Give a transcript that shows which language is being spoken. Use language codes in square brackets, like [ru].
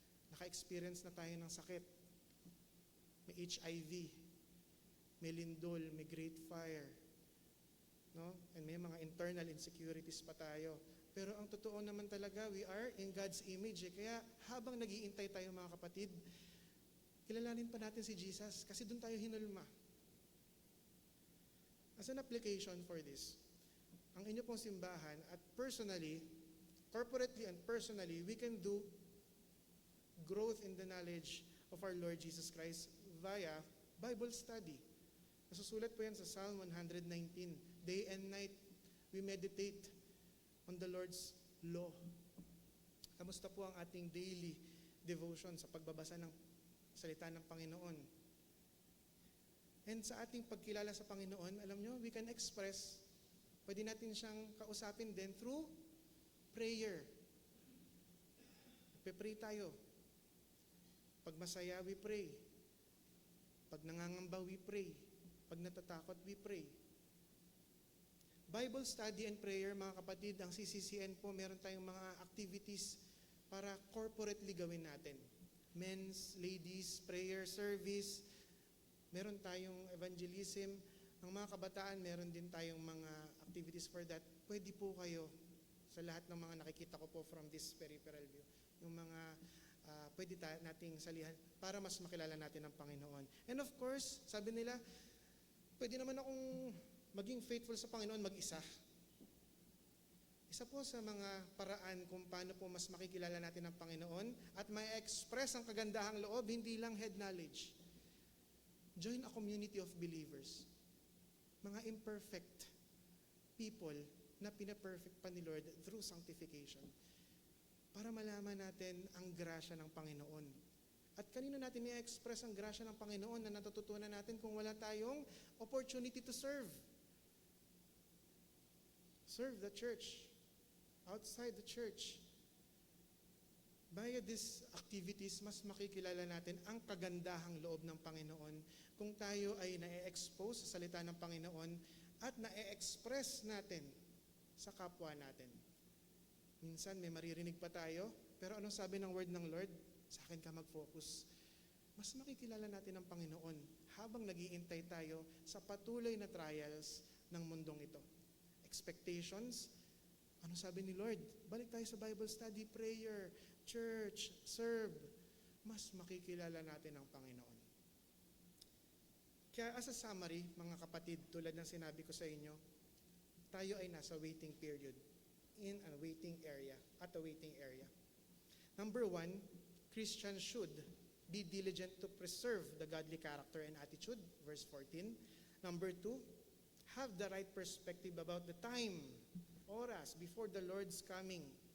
[tl] Naka-experience na tayo ng sakit. May HIV, may lindol, may great fire, no? And may mga internal insecurities pa tayo. Pero ang totoo naman talaga, [en] we are in God's image. [tl] Kaya habang nag-iintay tayo mga kapatid, kilalanin pa natin si Jesus kasi doon tayo hinulma. [en] As an application for this, [tl] ang inyo pong simbahan at [en] personally, corporately and personally, we can do growth in the knowledge of our Lord Jesus Christ via Bible study. [tl] Nasusulat po yan sa [en] Psalm 119. Day and night, we meditate on the Lord's law. [tl] Kamusta po ang ating daily devotion sa pagbabasa ng salita ng Panginoon? And sa ating pagkilala sa Panginoon, alam nyo, [en] we can express, [tl] pwede natin siyang kausapin din through prayer. Nagpe-pray tayo. Pag masaya, [en] we pray. [tl] Pag nangangamba, we pray. Pag natatakot, [en] we pray. [tl] Bible study and prayer, mga kapatid, ang CCCN po, meron tayong mga activities para corporately gawin natin. [en] Men's, ladies, prayer service, meron tayong evangelism. [tl] Ang mga kabataan, meron din tayong mga activities for that. Pwede po kayo, sa lahat ng mga nakikita ko po [en] from this peripheral view, [tl] yung mga pwede nating salihan para mas makilala natin ang Panginoon. And of course, sabi nila, pwede naman akong maging faithful sa Panginoon mag-isa. Isa po sa mga paraan kung paano po mas makikilala natin ang Panginoon at may express ang kagandahang loob, hindi lang head knowledge. [en] Join a community of believers. [tl] Mga imperfect people na pina-perfect pa ni Lord through sanctification. Para malaman natin ang grasya ng Panginoon. At kanino natin i-express ang grasya ng Panginoon na natututunan natin kung wala tayong [en] opportunity to serve? Serve the church, outside the church. [tl] Via these activities, mas makikilala natin ang kagandahang loob ng Panginoon kung tayo ay na-expose sa salita ng Panginoon at na-express natin sa kapwa natin. Minsan may maririnig pa tayo, pero anong sabi ng word ng Lord? Sa akin ka mag-focus. Mas makikilala natin ang Panginoon habang nag-iintay tayo sa patuloy na trials ng mundong ito. Expectations, ano sabi ni Lord? Balik tayo sa Bible study, prayer, church, serve. Mas makikilala natin ang Panginoon. Kaya [en] as a summary, [tl] mga kapatid, tulad ng sinabi ko sa inyo, tayo ay nasa waiting period. [en] In a waiting area, at a waiting area. Number 1, Christians should be diligent to preserve the godly character and attitude, verse 14. Number 2, have the right perspective about the time, oras, before the Lord's coming.